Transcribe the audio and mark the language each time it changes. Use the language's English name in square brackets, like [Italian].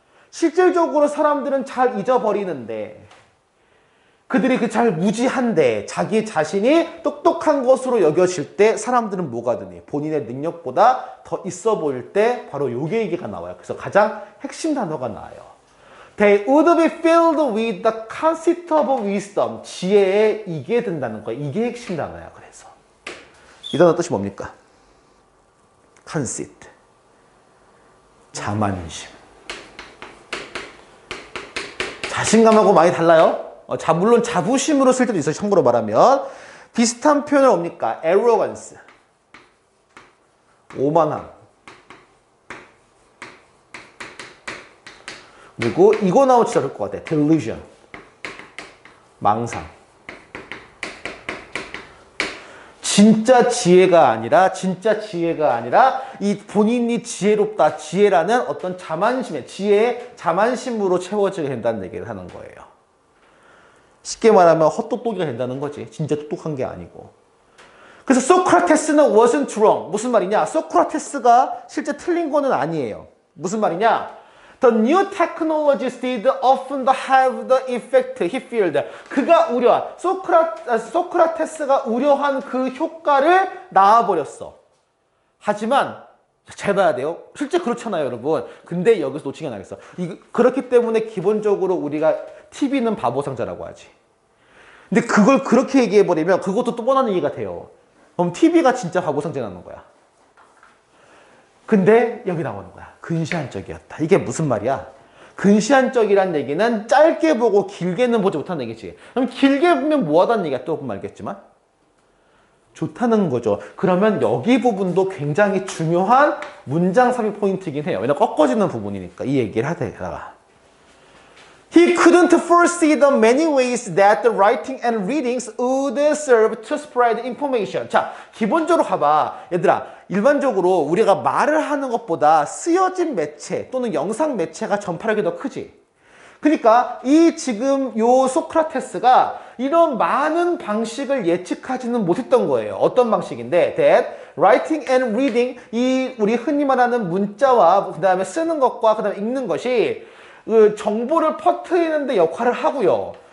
[Korean] 실질적으로 사람들은 잘 잊어버리는데 그들이 그 잘 무지한데 자기 자신이 똑똑한 것으로 여겨질 때 사람들은 뭐가 드니? 본인의 능력보다 더 있어 보일 때 바로 요게 얘기가 나와요. 그래서 가장 핵심 단어가 나와요. [English] They would be filled with the conceit of wisdom. [Korean] 지혜에 이게 든다는 거야. 이게 핵심 단어야. 그래서 이 단어 뜻이 뭡니까? conceit. 자만심. 자신감하고 많이 달라요. 물론 자부심으로 쓸 때도 있어요. 참고로 말하면. 비슷한 표현은 뭡니까? arrogance. 오만함. 그리고 이거 나오면 진짜 어려울 것 같아. delusion. 망상. 진짜 지혜가 아니라 이 본인이 지혜롭다. 지혜라는 어떤 자만심에 지혜의 자만심으로 채워지게 된다는 얘기를 하는 거예요. 쉽게 말하면 헛똑똑이가 된다는 거지. 진짜 똑똑한 게 아니고. 그래서 소크라테스는 [English] wasn't wrong. [Korean] 무슨 말이냐? 소크라테스가 실제 틀린 거는 아니에요. 무슨 말이냐? [English] The new technologies did often have the effect he feared. [Korean] 그가 소크라테스가 우려한 그 효과를 낳아버렸어. 하지만 잘 봐야 돼요. 실제 그렇잖아요, 여러분. 근데 여기서 놓치게 나겠어. 그렇기 때문에 기본적으로 우리가 TV는 바보 상자라고 하지. 근데 그걸 그렇게 얘기해버리면 그것도 또 뻔한 얘기가 돼요. 그럼 TV가 진짜 바보 상자라는 거야. 근데 여기 나오는 거야. 근시안적이었다. 이게 무슨 말이야? 근시안적이란 얘기는 짧게 보고 길게는 보지 못하는 얘기지. 그럼 길게 보면 뭐하다는 얘기야? 또 보면 알겠지만. 좋다는 거죠. 그러면 여기 부분도 굉장히 중요한 문장 삽입 포인트이긴 해요. 왜냐면 꺾어지는 부분이니까 이 얘기를 하다가. [English] He couldn't foresee the many ways that the writing and readings would serve to spread information. [Korean] 자, 기본적으로 가봐. 얘들아, 일반적으로 우리가 말을 하는 것보다 쓰여진 매체 또는 영상 매체가 전파력이 더 크지. 그러니까 이 지금 요 소크라테스가 이런 많은 방식을 예측하지는 못했던 거예요. 어떤 방식인데, [English] that writing and reading, [Korean] 이 우리 흔히 말하는 문자와 그 다음에 쓰는 것과 그 다음에 읽는 것이 그 정보를 퍼뜨리는 데 역할을 하고요.